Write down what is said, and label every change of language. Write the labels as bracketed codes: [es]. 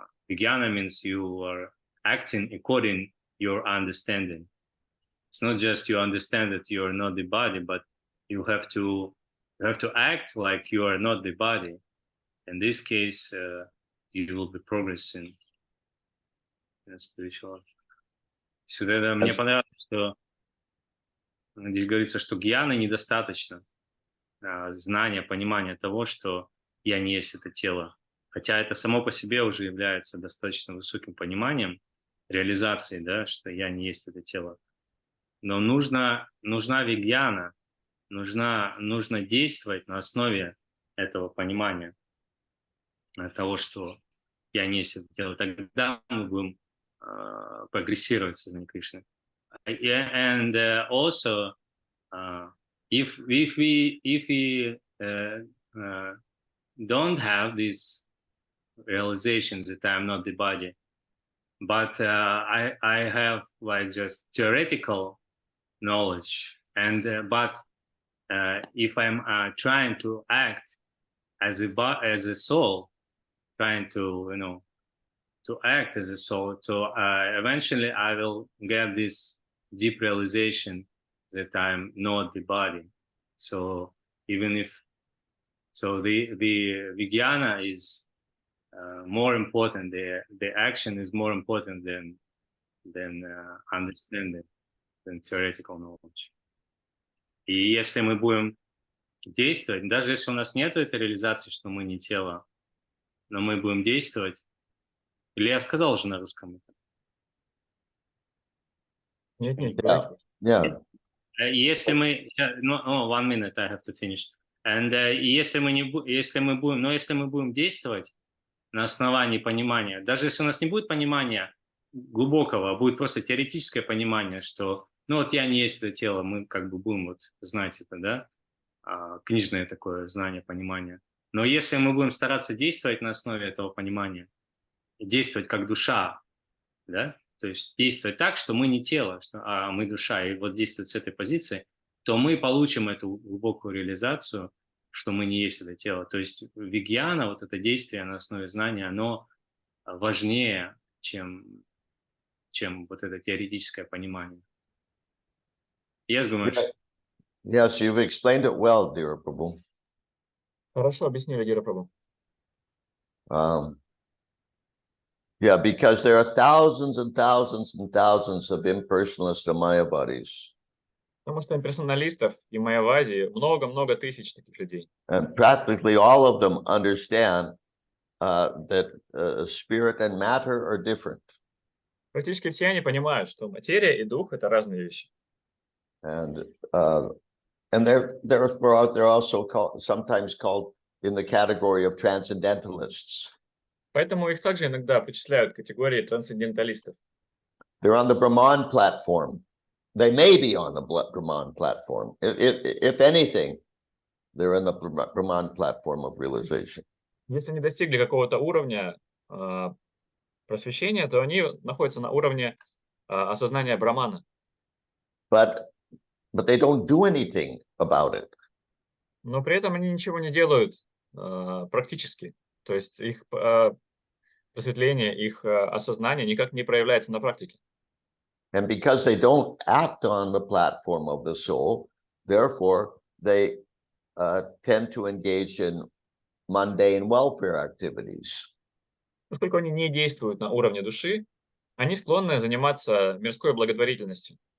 [en] Vijnana means you are acting according your understanding. It's not just you understand that you are not the body, but you have to act like you are not the body. In this case, you will be progressing in spiritual. [ru] Сюда мне понравилось, что здесь говорится, что гьяны недостаточно. Знания, понимания того, что я не есть это тело. Хотя это само по себе уже является достаточно высоким пониманием, реализацией, да, что я не есть это тело. Но нужна вигьяна, нужно действовать на основе этого понимания, того, что я не есть это тело. Тогда мы будем прогрессировать в сознании Кришны. [en] And also, if we don't have these realizations that I'm not the body, but I have like just theoretical knowledge, and but if I'm trying to act as a soul, trying to to act as a soul, so eventually I will get this deep realization that I'm not the body. So even if the vijnana is more important, the action is more important than understanding, than theoretical knowledge. [ru] И если мы будем действовать, даже если у нас нет этой реализации, что мы не тело, но мы будем действовать, или я сказал уже на русском это? Нет, [en] Yeah. Yeah. [ru] Если мы, [en] one minute, I have to finish. And [ru] если мы будем действовать на основании понимания, даже если у нас не будет понимания глубокого, а будет просто теоретическое понимание, что, ну вот я не есть это тело, мы как бы будем вот знать это, да, книжное такое знание, понимание. Но если мы будем стараться действовать на основе этого понимания, действовать как душа, да, то есть действовать так, что мы не тело, а мы душа, и вот действовать с этой позиции, то мы получим эту глубокую реализацию, что мы не есть это тело. То есть вигьяна, вот это действие на основе знания, оно важнее, чем вот это теоретическое понимание. [en] Yes, Gumesh. Yes, you've explained it well, dear Prabhu. [ru] Хорошо объяснили, Дира Прабhu. [en] Yeah, because there are thousands and thousands and thousands of impersonalist mayavadis. [ru] Потому что имперсоналистов и майявади много-много тысяч таких людей. [en] And practically all of them understand that spirit and matter are different. [ru] Практически все они понимают, что материя и дух – это разные вещи. [en] And they're also sometimes called in the category of transcendentalists. [ru] Поэтому их также иногда причисляют к категории трансценденталистов. [en] They're on the Brahman platform. They may be on the Brahman platform. If anything, they're in the Brahman platform of realization. [ru] Если не достигли какого-то уровня просвещения, то они находятся на уровне осознания Брамана. [en] But they don't do anything about it. [ru] Но при этом они ничего не делают практически. То есть их просветление, их осознание никак не проявляется на практике. [en] And because they don't act on the platform of the soul, therefore they tend to engage in mundane welfare activities. [ru] Поскольку они не действуют на уровне души, они склонны заниматься мирской благотворительностью.